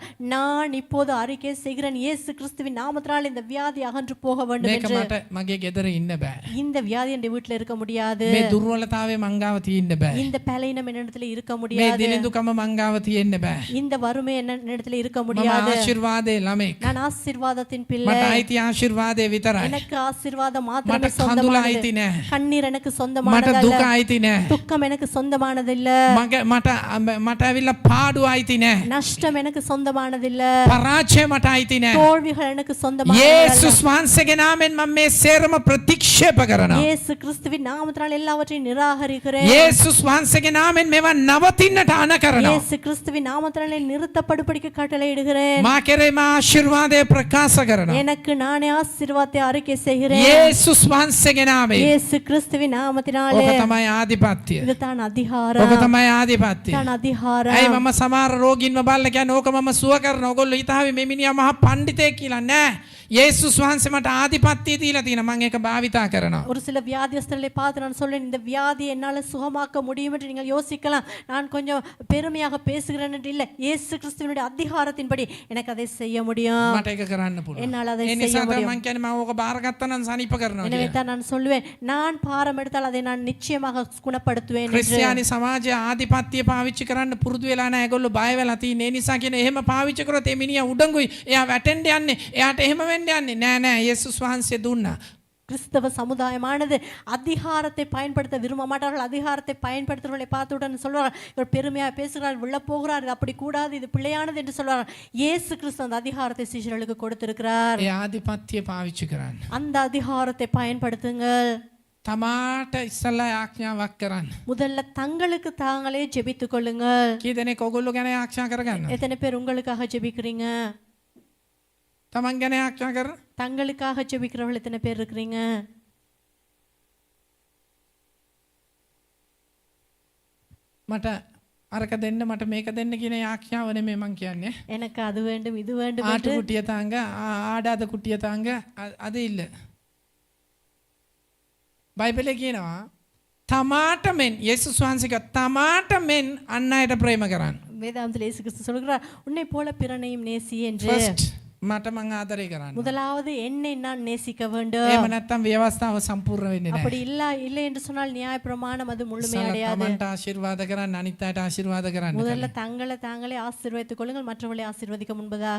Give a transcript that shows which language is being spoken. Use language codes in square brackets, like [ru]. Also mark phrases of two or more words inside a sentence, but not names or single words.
[ta] நான் இப்போது அறிக்கை செய்கிறேன், இயேசு கிறிஸ்துவின் நாமத்தினால் இந்த வியாதி அகன்று போக வேண்டும் [si] මේක [ta] என்று. [si] මට මගේ ගෙදර ඉන්න බෑ. [ta] இந்த வியாதி என் வீட்டில் இருக்க முடியாது. [si] මේ දුර්වලතාවය මංගාව තියෙන්න බෑ. [ta] இந்த பலவீனம் என்னிடத்தில் இருக்க [si] මේ [ta] முடியாது. [si] දිලිඳුකම මංගාව තියෙන්න බෑ. [ta] இந்த வறுமை என்னிடத்தில் இருக்க [si] මම [ta] முடியாது. [si] ආශිර්වාදේ ළමෙක්. [ta] நான் ஆசீர்வாதத்தின் பிள்ளை. [si] මට අයිති ආශිර්වාදේ විතරයි. [ta] எனக்கு ஆசீர்வாதம் [si] මට [ta] மாத்திரமே [si] කඳුල [ta] சொந்தமானது. [si] අයිති නෑ. [ta] கண்ணீர் எனக்கு [si] මට [ta] சொந்தமானதல்ல. [si] දුක අයිති නෑ. [ta] துக்கம் எனக்கு சொந்தமானதில்ல. [si] මට ඇවිල්ලා පාඩු අයිති නෑ. [ta] நஷ்டம் எனக்கு சொந்தமானதில்ல. [si] පරාජය මට අයිති නෑ. [ta] தோல்விகள் எனக்கு சொந்தமானதல்ல. [si] යේසුස් වහන්සේගේ නාමයෙන් මම මේ සේරම ප්‍රතික්ෂේප කරනවා. [ta] இயேசு கிறிஸ்துவின் நாமத்தினால் எல்லாவற்றையும் நிராகரிக்கிறேன். [si] යේසුස් වහන්සේගේ නාමයෙන් මේවා නවතින්නට අණ කරනවා. [ta] இயேசு கிறிஸ்துவின் நாமத்தினாலே நிறுத்தப்படும்படிக்கு கட்டளையிடுகிறேன். [si] මා කෙරේ මා ආශිර්වාදය ප්‍රකාශ කරනවා. [ta] எனக்கு நானே ஆசீர்வாதத்தை அறிக்கை செய்கிறேன். [si] යේසුස් වහන්සේගේ නාමයෙන්. [ta] இயேசு கிறிஸ்துவின் நாமத்தினாலே. [si] ඔක තමයි ආධිපත්‍ය. [ta] இதுதான் அதிகாரம். [si] ඔක තමයි ආධිපත්‍ය. [ta] இதுதான் அதிகாரம். [si] ඇයි මම සමහර රෝගීන්ව බලලා කියන්නේ ඕක මම සුව කරන. ඕගොල්ලෝ හිතාවේ මේ මිනිහා මහා පඬිතෙක් කියලා නෑ. යේසුස් වහන්සේ මට ආධිපත්‍ය දීලා තියෙනවා. මම ඒක භාවිතා කරනවා. [ta] ஒரு சில வியாதியஸ்தர்களை பார்த்து நான் சொல்றேன், இந்த வியாதியை என்னால் சுகமாக்க முடியும் என்று நீங்கள் யோசிக்கலாம். நான் கொஞ்சம் பெருமையாக பேசுகிறேன் என்று இல்லை. இயேசு கிறிஸ்துவினுடைய அதிகாரத்தின்படி எனக்கு அதை செய்ய முடியும். [si] මට ඒක කරන්න පුළුවන්. [ta] என்னால் அதை [si] ඒ [ta] செய்ய [si] නිසා තමයි [ta] முடியும். [si] මම කියන්නේ මම ඕක බාරගත්තා නම් සනීප කරනවා [ta] எனவே [si] කියලා. [ta] தான் நான் சொல்லுவேன், நான் பாரம் எடுத்தால் அதை நான் நிச்சயமாக குணப்படுத்துவேன் என்று. [si] ක්‍රිස්තියානි සමාජයේ ආධිපත්‍ය පාවිච්චි කරන්න පුරුදු වෙලා නැහැ. ඒගොල්ලෝ බය වෙලා තියෙන. ඒ නිසා කියන එහෙම පාවිච්චි කරොත් ඒ මිනිහා උඩඟුයි. එයා වැටෙන්න යන්නේ. එයාට එහෙම වෙන්න යන්නේ. නෑ නෑ යේසුස් වහන්සේ දුන්නා. [ta] கிறிஸ்தவ சமுதாயமானது அதிகாரத்தை பயன்படுத்த விரும்ப மாட்டார்கள். அதிகாரத்தை பயன்படுத்துறவர்களை பார்த்தவுடன் சொல்வார்கள், இவர் பெருமையாக பேசுகிறார், விழ போகிறார், இது அப்படி கூடாது, இது பிள்ளையானது என்று சொல்வார்கள். இயேசு கிறிஸ்து அந்த அதிகாரத்தை சீஷர்களுக்கு கொடுத்திருக்கிறார். [si] ඒ ආධිපත්‍ය පාවිච්චි කරන්න. [ta] அந்த அதிகாரத்தை பயன்படுத்துங்கள். [si] තමාට ඉස්සල්ලා ආඥාවක් කරන්න. [ta] முதல்ல தங்களுக்கு தாங்களே ஜெபித்துக் கொள்ளுங்கள். [si] කී දෙනෙක් ඔයගොල්ලෝ ගැන ආඥා කරගන්න? [ta] எத்தனை பேர் உங்களுக்காக ஜெபிக்கிறீங்க? [si] තමන් ගැන ආඥා කරන? [ta] தங்களுக்காக ஜெபிக்கிறவர்கள் எத்தனை பேர் இருக்கிறீங்க? [si] මට අරක දෙන්න මට මේක දෙන්න කියන ආඥාව නෙමෙයි මං කියන්නේ. [ta] எனக்கு அது வேண்டும் இது வேண்டும் ආටු என்று කුටිය තාංග ආඩාද කුටිය තාංග අද ඉල්ල. [si] බයිබලයේ කියනවා තමාට මෙන් යේසුස් වහන්සේ කිව්වා තමාට මෙන් අන් අයට ප්‍රේම කරන්න. [ta] வேதாந்தத்தில் இயேசு கிறிஸ்து சொல்கிறார், உன்னை போல பிறனையும் நேசி என்று. [si] ෆස්ට් මට මං ආදරය කරන්න. [ta] முதலாவது என்னை நான் நேசிக்க வேண்டும். [si] එහෙම නැත්නම් ව්‍යවස්ථාව සම්පූර්ණ වෙන්නේ නැහැ. [ta] அப்படி இல்லை என்று சொன்னால் நியாய பிரமாணம் அது முழுமையடையாது. [si] තමන්ට ආශිර්වාද කරන්න අනිත් අයට ආශිර්වාද කරන්න. [ta] முதல்ல தங்களை தாங்களே ஆசீர்வதித்துக் கொள்ளுங்கள், மற்றவர்களை ஆசீர்வதிக்க முன்பதாக.